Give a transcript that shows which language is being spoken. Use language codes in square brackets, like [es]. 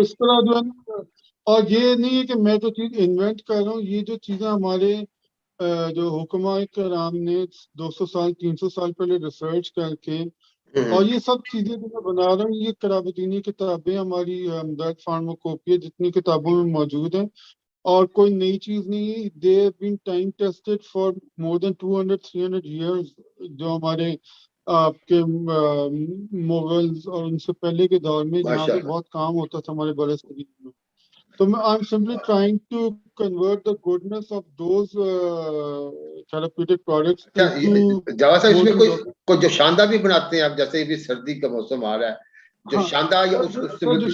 [ur] اس طرح جو ہے نا، اور یہ نہیں ہے کہ میں تو چیز انوینٹ کر رہا ہوں، یہ جو چیزیں ہمارے جو حکماء کرام نے 200 سال 300 سال پہلے ریسرچ کر کے، اور یہ سب چیزیں جو میں بنا رہا ہوں یہ قرابتینی کتابیں ہماری ہمدرد فارماکوپیا جتنی کتابوں میں موجود ہیں، اور کوئی نئی چیز نہیں. [en] They have been time tested for more than 200-300 years. [ur] جو ہمارے آپ کے مغلز اور ان سے پہلے کے دور میں جہاں پہ بہت کام ہوتا تھا ہمارے بڑے صغیر میں. تو میں [en] I'm simply trying to convert the goodness of those therapeutic products into [ur] جاوا صاحب اس میں [en] more. [ur] کوئی جو شاندہ بھی بناتے ہیں آپ، جیسے بھی سردی کا موسم آ رہا ہے جو شاندہ یا اس سے